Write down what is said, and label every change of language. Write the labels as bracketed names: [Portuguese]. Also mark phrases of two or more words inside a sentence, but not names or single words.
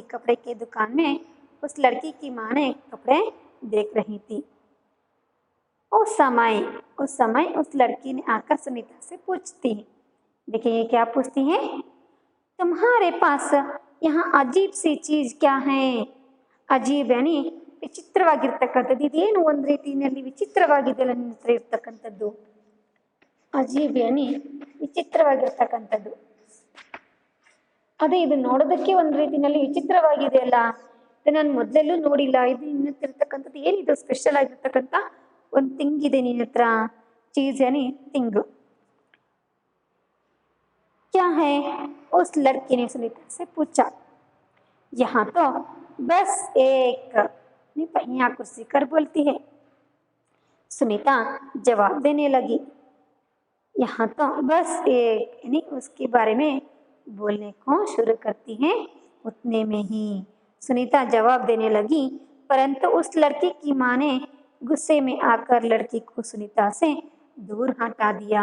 [Hindi] कपड़े की दुकान में उस लड़की की माँ ने कपड़े देख रही थी। उस समय उस लड़की ने आकर सुनीता से पूछती है, देखिए क्या पूछती है, तुम्हारे पास यहाँ अजीब सी चीज क्या है। अजीब यानी [Kannada] ವಿಚಿತ್ರವಾಗಿರ್ತಕ್ಕಂಥದ್ದು, ಇದೇನು ಒಂದು ರೀತಿಯಲ್ಲಿ ವಿಚಿತ್ರವಾಗಿದೆಯಲ್ಲ ನಿನ್ನ ಹತ್ರ ಇರ್ತಕ್ಕಂಥದ್ದು. [Hindi] अजीब यानी [Kannada] ವಿಚಿತ್ರವಾಗಿರ್ತಕ್ಕಂಥದ್ದು, ಅದೇ ಇದು ನೋಡೋದಕ್ಕೆ ಒಂದು ರೀತಿಯಲ್ಲಿ ವಿಚಿತ್ರವಾಗಿದೆಯಲ್ಲ, ಇದು ನಾನು ಮೊದಲೆಲ್ಲೂ ನೋಡಿಲ್ಲ, ಇದು ನಿನ್ನ ಹತ್ರ ಇರ್ತಕ್ಕಂಥದ್ದು ಏನಿದು ಸ್ಪೆಷಲ್ ಆಗಿರ್ತಕ್ಕಂಥ ಒಂದು ಥಿಂಗ್ ಇದೆ ನಿನ್ನ ಹತ್ರ, [Hindi] चीज़ यानी [Kannada] ಥಿಂಗ್. [Hindi] क्या है, उस लड़की ने सुनीता से पूछा। यहाँ तो बस एक, यहाँ कुर्सी कर बोलती है। सुनीता जवाब देने लगी, यहाँ तो बस एक, यानी उसके बारे में बोलने को शुरू करती है उतने में ही सुनीता जवाब देने लगी, परंतु उस लड़की की माँ ने गुस्से में आकर लड़की को सुनीता से दूर हटा दिया।